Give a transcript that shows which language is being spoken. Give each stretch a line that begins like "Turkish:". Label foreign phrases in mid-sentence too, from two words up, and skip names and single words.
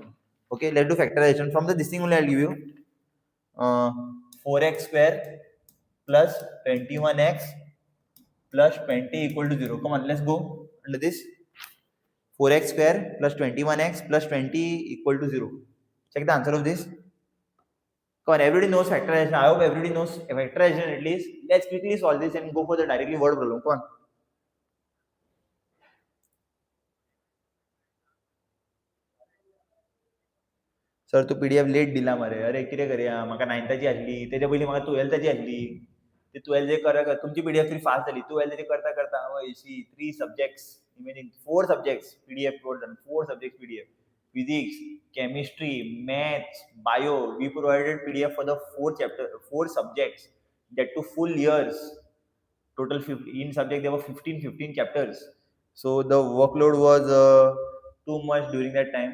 English: Okay, let's do factorization. From this thing only, I'll give you 4x square plus 21x plus 20 equal to 0. Come on, let's go under this. 4x square plus 21x plus 20 equal to 0. Check the answer of this. Come on, everybody knows factorization. I hope everybody knows factorization at least. Let's quickly solve this and go for the directly word problem. Come on.
Konkani: सर तू PDF लेट दिला मरे. अरे कितें करया? म्हाका 9थाची आसली. तेच्या पयलीं म्हाका 12थाची आसली. ते 12 करा तुमची PDF तरी फास्ट जाली. 12 करता करता शी
English: 3 subjects imagine 4 subjects PDF total 4 subjects PDF. Physics, chemistry, maths, bio. We provided PDF for the 4 subjects. That to full years. Total 15 subject there were 15 chapters. So the workload was too much during that time.